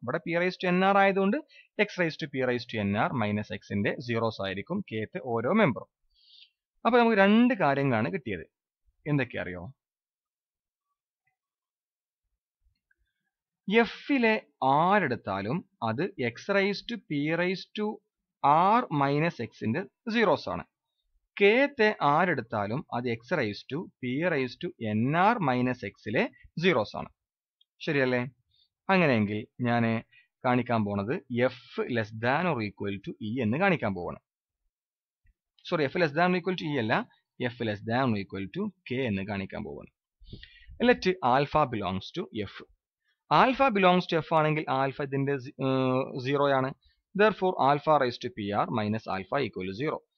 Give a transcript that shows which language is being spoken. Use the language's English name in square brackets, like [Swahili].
[Malayalam] ഇവിടെ p raised to nr ആയതുകൊണ്ട് x raised to p raised to nr minus x ന്റെ zeros ആയിരിക്കും kത്തെ ഓരോ മെമ്പറും. അപ്പൊ നമുക്ക് രണ്ട് കാര്യങ്ങളാണ് കിട്ടിയത്. എന്തൊക്കെ അറിയോ? എഫിലെ ആരെടുത്താലും അത് x raised to p raised to r minus x ന്റെ സീറോസ് ആണ്. kത്തെ ആരെടുത്താലും അത് x raised to p raised to nr minus x ലെ സീറോസ് ആണ്. ശരിയല്ലേ? അങ്ങനെയെങ്കിൽ ഞാൻ കാണിക്കാൻ പോണത് [English] f less than or equal to e [Malayalam] എന്ന് കാണിക്കാൻ പോവാണ്. Sorry, [English] f less than or equal to e [Malayalam] അല്ല, [English] f less than or equal to k [Malayalam] എന്ന് കാണിക്കാൻ പോവാണ്. [English] Let alpha belongs to f. [Malayalam] Alpha belongs to f ആണെങ്കിൽ alpha ഇതിന്റെ സീറോയാണ്. [English] Therefore alpha raised to pr minus alpha equal to 0.